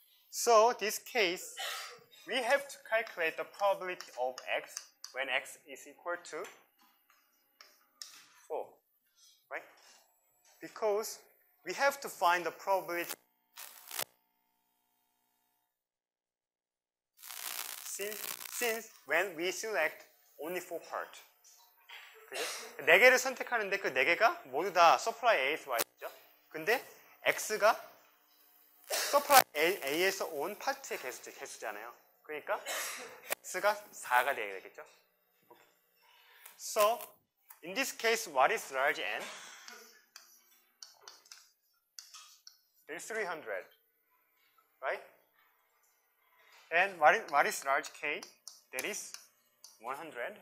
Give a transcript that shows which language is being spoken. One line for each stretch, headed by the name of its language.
English: So this case, we have to calculate the probability of X when X is equal to 4, right? Because we have to find the probability since when we select only 4 parts.
Korean: 그죠? 4개를 선택하는데 그 4개가 모두 다 supply A에서 와 있죠. 근데 X가 supply A에서 온 파트의 개수잖아요. 그러니까 X가 4가 되겠죠.
English: So, in this case, what is large N? It is 300, right? And what is large K? That is 100.